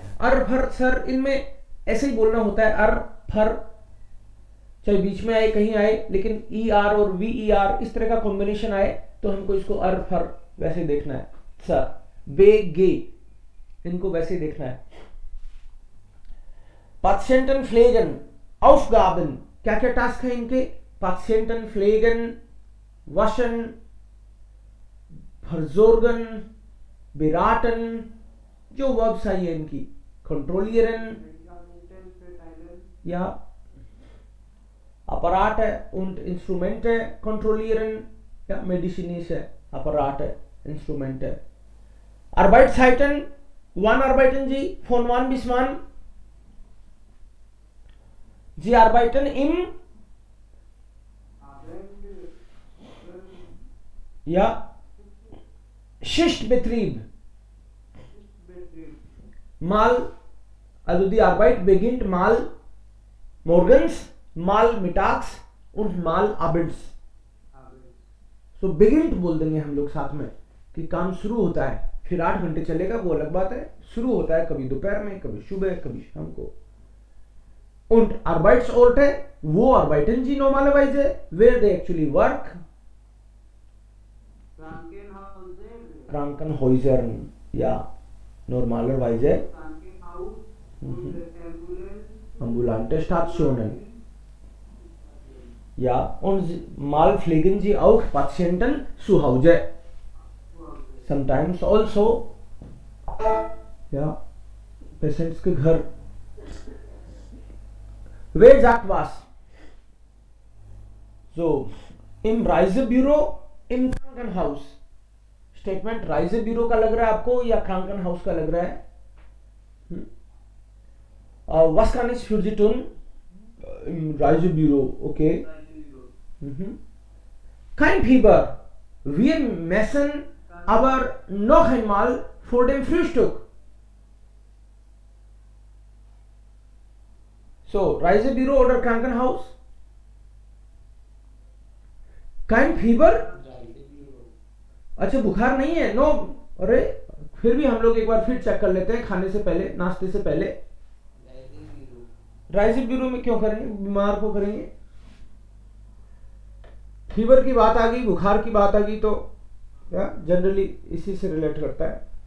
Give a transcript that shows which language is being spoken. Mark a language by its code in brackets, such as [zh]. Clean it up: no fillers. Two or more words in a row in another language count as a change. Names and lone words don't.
[hi] अर फर सर इनमें ऐसे ही बोलना होता है, अर फर चाहे बीच में आए कहीं आए, लेकिन ER और VER इस तरह का कॉम्बिनेशन आए तो हमको इसको अर फर वैसे देखना है। सर बे गे इनको वैसे ही देखना है। [de] Patientenpflegen Aufgaben, [hi] क्या क्या टास्क है इनके? [de] Patientenpflegen, waschen, versorgen, beraten, [hi] जो वर्ब्स आई है इनकी, [de] controllieren या Apparate und Instrumente kontrollieren, ja medizinische Apparate [hi] इंस्ट्रूमेंट है। [de] Arbeitszeiten, wann arbeiten Sie? Von wann bis wann? Sie arbeiten im ja Schichtbetrieb. Mal, also die Arbeit beginnt mal morgens, mal mittags und mal abends. [hi] So beginnt बोल देंगे हम लोग साथ में कि काम शुरू होता है, फिर 8 घंटे चलेगा वो अलग बात है। शुरू होता है कभी दोपहर में, कभी सुबह, कभी शाम को। [de] Und Arbeitsorte, wo arbeiten Sie normalerweise? [en] Where they actually work? [de] Krankenhäusern, ja, normalerweise. Ambulante Stationen. Ja, und mal pflegen Sie auch Patienten zu Hause. [en] Sometimes also, ja, Patients [hi] के घर। [de] Wer sagt was? So, im Reisebüro, im Krankenhaus. [hi] Statement Reisebüro का लग रहा है आपको या Krankenhaus का लग रहा है? [de] Was kann ich für Sie tun? Im Reisebüro, okay. Kein Fieber. Wir messen aber noch einmal vor dem Frühstück. So, Reisebüro oder Krankenhaus? Kein Fieber? [hi] अच्छा बुखार नहीं है, नो। अरे फिर भी हम लोग एक बार फिर चेक कर लेते हैं खाने से पहले, नाश्ते से पहले। राइज़ेब्यूरो में क्यों करेंगे, बीमार को करेंगे। फीवर की बात आ गई, बुखार की बात आ गई तो जनरली इसी से रिलेट करता है।